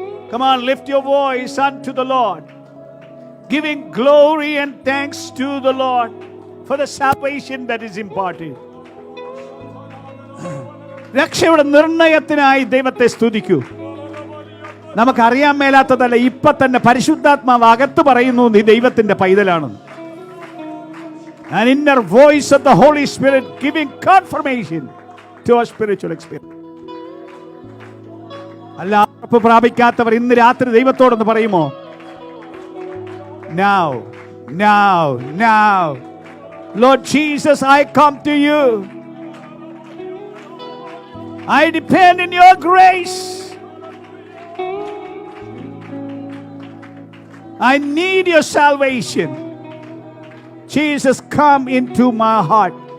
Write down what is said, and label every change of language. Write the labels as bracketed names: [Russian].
[English] Come on, lift your voice unto the Lord, giving glory and thanks to the Lord for the salvation that is imparted. [Malayalam] രക്ഷയുടെ നിർണയത്തിനായി ദൈവത്തെ സ്തുതിക്കൂ. നമുക്കറിയാൻ മേലാത്തതല്ല, ഇപ്പൊ തന്നെ പരിശുദ്ധാത്മാവ് അകത്ത് പറയുന്നു നീ ദൈവത്തിന്റെ പൈതലാണെന്ന്. [English] An inner voice of the Holy Spirit giving confirmation to our spiritual experience. [Malayalam] അല്ല, ഉറപ്പ് പ്രാപിക്കാത്തവർ ഇന്ന് രാത്രി ദൈവത്തോടൊന്ന് പറയുമോ? [English] Now, now, now, Lord Jesus, I come to you. I depend in your grace. I need your salvation. Jesus, come into my heart.